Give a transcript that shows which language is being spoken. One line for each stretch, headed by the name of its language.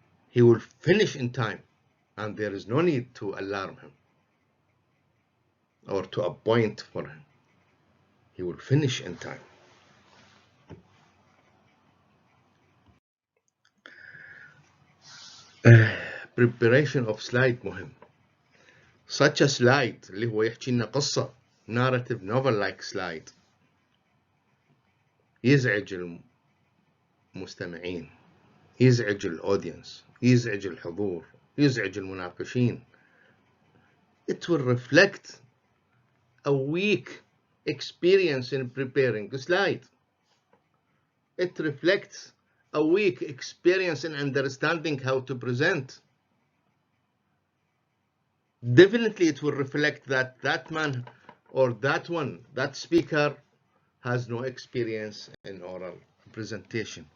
English: He will finish in time and there is no need to alarm him or to appoint for him. He will finish in time. Preparation of slide مهم. Such a slide
Arabic: اللي هو يحكي لنا قصة
English: narrative novel like slide
Arabic: يزعج المستمعين، يزعج الأودينس، يزعج الحضور، يزعج المناقشين.
English: It will reflect a weak experience in preparing a slide. It reflects a weak experience in understanding how to present. Definitely it will reflect that that man or that speaker has no experience in oral presentation.